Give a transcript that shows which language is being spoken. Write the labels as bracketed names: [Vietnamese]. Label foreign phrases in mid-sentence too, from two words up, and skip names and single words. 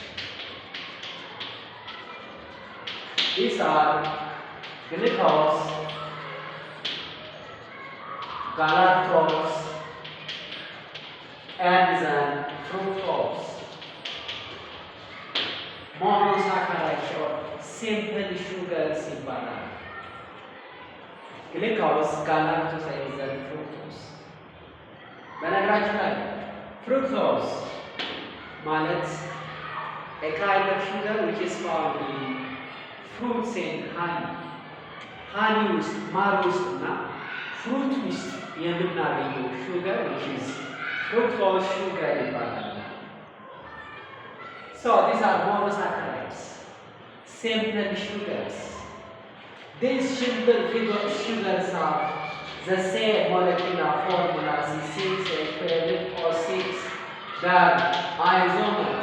[English] These are glucose, galactose, and then fructose. Monosaccharides or simple sugars in banana. Glucose, galactose, and then fructose. [Amharic] በነገራችን ላይ [English] fructose ማለት a kind of sugar which is found in fruits and honey. honey [Amharic] ውስጥ ማር ውስጥና fruit ውስጥ የምናገኘው [English] sugar which is fructose sugar ይባላል። So these are monosaccharides, simple sugars. These simple sugars are the same molecular formula as C6H12O6, that isomers.